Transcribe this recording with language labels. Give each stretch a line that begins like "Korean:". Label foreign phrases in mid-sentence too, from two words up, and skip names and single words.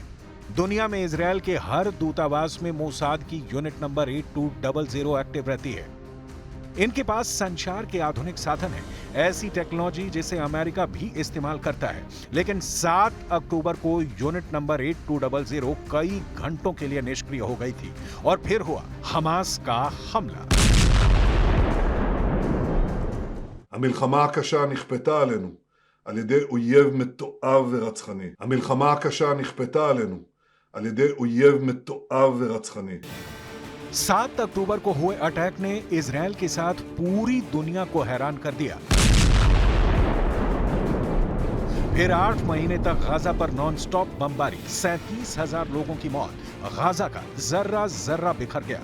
Hindi: दुनिया में इजराइल के हर दूतावास में मोसाद की यूनिट नंबर 8200 एक्टिव रहती है। इनके पास संचार के आधुनिक साधन है, ऐसी टेक्नोलॉजी जिसे अमेरिका भी इस्तेमाल करता है। लेकिन 7 अक्टूबर को यूनिट नंबर 8200 कई घंटों के लिए निष्क्रिय हो गई थी और फिर हुआ हमास का हमला।
Hebrew: המלחמה הקשה נכפתה עלינו על ידי אויב מתועב ורצחני. המלחמה הקשה נכפתה עלינו על ידי אויב מתועב ורצחני.
Hindi: 7 अक्टूबर को हुए अटैक ने इजराइल के साथ पूरी दुनिया को हैरान कर दिया। फिर 8 महीने तक गाजा पर नॉनस्टॉप बमबारी, 37,000 लोगों की मौत, गाजा का जर्रा जर्रा बिखर गया।